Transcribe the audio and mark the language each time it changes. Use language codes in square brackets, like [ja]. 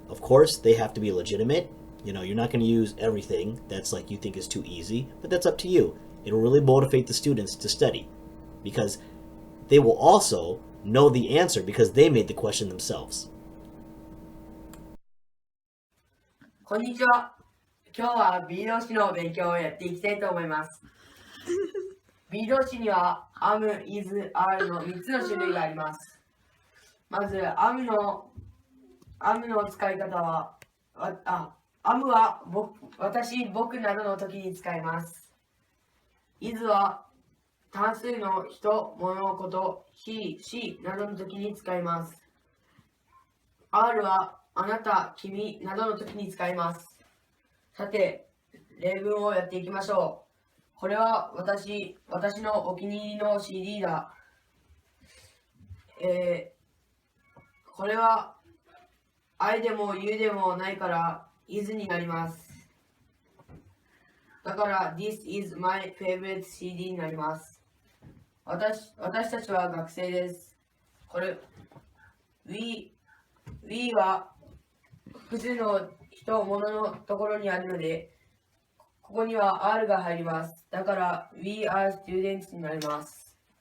[en] Of course, they have to be legitimate. You know, you're not going to use everything that's like you think is too easy, but that's up to you. It'll really motivate the students to study because they will also know the answer because they made the question themselves. [ja] こんにちは。今日は B 動詞の勉強をやっていきたいと思います。B 動詞には am, is, are の3つの種類があります。まず am の使い方は、am は私、僕などの時に使います。 is は単数の人、物、こと、he、she などの時に使います。 are はあなた、君などの時に使います。さて、例文をやっていきましょう。これは私のお気に入りの CD だ。これは I でも You でもないから is になります。だから [en] This is my favorite CD [ja] になります。私たちは学生です。これ We は複数の人、物のところにあるので、ここには R が入ります。だから [en] We are students [ja] になります。